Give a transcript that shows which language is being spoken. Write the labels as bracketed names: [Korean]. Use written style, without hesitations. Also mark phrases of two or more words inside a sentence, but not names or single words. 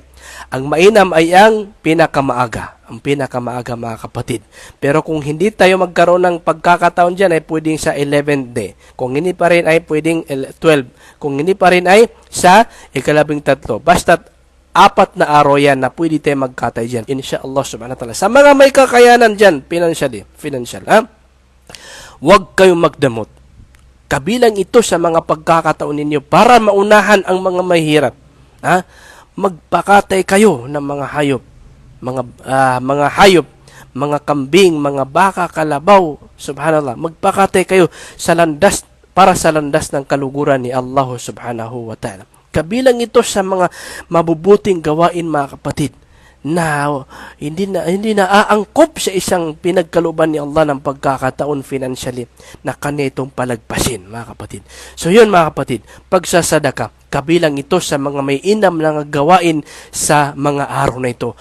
[Filipino] Ang mainam ay ang pinakamaaga. Ang pinakamaaga, mga kapatid. Pero kung hindi tayo magkaroon ng pagkakataon dyan, ay pwedeng sa 11th day. Kung hindi pa rin ay pwedeng 12. Kung hindi pa rin ay sa ika-13. Basta't 4 na araw yan na pwede tayo magkatay dyan. [Arabic] إن شاء الله سبحانه وتعالى. [Filipino] Sa mga may kakayanan dyan, financial, huwag kayong magdamot. Kabilang ito sa mga pagkakataon ninyo para maunahan ang mga mahirap. Magpakatay kayo ng mga hayop, mga hayop, mga kambing, mga baka, kalabaw, subhanallah. Magpakatay kayo sa landas, para sa landas ng kaluguran ni [Arabic] الله سبحانه وتعالى. [Filipino] Kabilang ito sa mga mabubuting gawain, mga kapatid, na hindi na aangkop sa isang pinagkalooban ni Allah ng pagkakataon financially na kanitong palagpasin, mga kapatid. So yun, mga kapatid, pagsasadaka, kabilang ito sa mga may inam na gawain sa mga araw na ito.